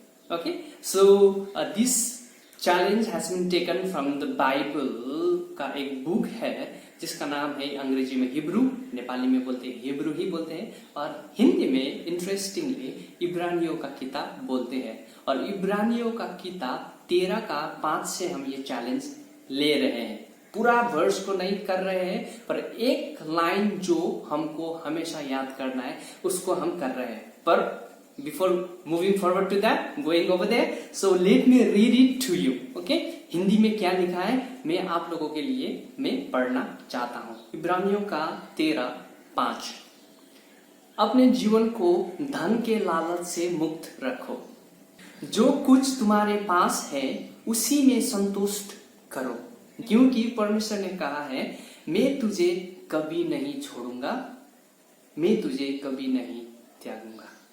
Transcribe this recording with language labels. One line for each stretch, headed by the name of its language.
Hindi: Okay,
English: so this challenge has been taken from the Bible
Hindi: का एक book है जिसका नाम है अंग्रेजी में हिब्रू, नेपाली में बोलते हैं हिब्रू ही बोलते हैं, और हिंदी में इंटरेस्टिंगली इब्रानियों का किताब बोलते हैं। और इब्रानियों का किताब 13 का 5 से हम ये चैलेंज ले रहे हैं। पूरा वर्स को नहीं कर रहे हैं, पर एक लाइन जो हमको हमेशा याद करना है उसको हम कर रहे हैं।
English: पर before moving forward to that, going over there, so let me read it to you.
Hindi: Okay, Hindi में क्या लिखा है मैं आप लोगों के लिए मैं पढ़ना चाहता हूँ। इब्रानियों का 13:5। अपने जीवन को धन के लालच से मुक्त रखो, जो कुछ तुम्हारे पास है उसी में संतुष्ट करो, क्योंकि परमेश्वर ने कहा है मैं तुझे कभी नहीं छोड़ूंगा, मैं तुझे कभी नहीं त्यागूंगा।